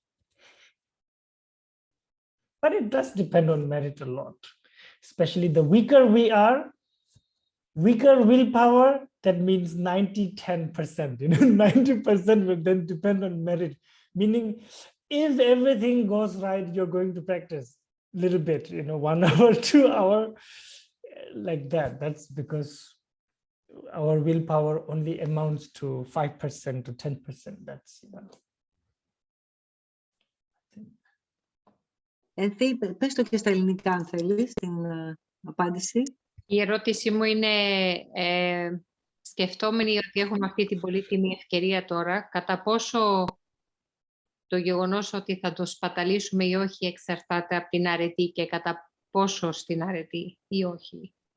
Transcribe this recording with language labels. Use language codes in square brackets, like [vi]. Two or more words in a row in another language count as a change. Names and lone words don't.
[en] But it does depend on merit a lot, especially the weaker we are, weaker willpower, that means 90-10%, you know, 90% will then depend on merit, meaning if everything goes right, you're going to practice a little bit, you know, 1 hour, 2 hours, like that. That's because our willpower only amounts to 5% to 10%. That's, [el] Πες το και στα ελληνικά αν θέλεις την απάντηση. Η ερώτησή μου είναι, σκεφτόμενοι ότι έχουμε αυτή την πολύτιμη ευκαιρία τώρα, κατά πόσο το γεγονός ότι θα το σπαταλήσουμε ή όχι εξαρτάται από την αρετή και κατά πόσο στην αρετή ή όχι.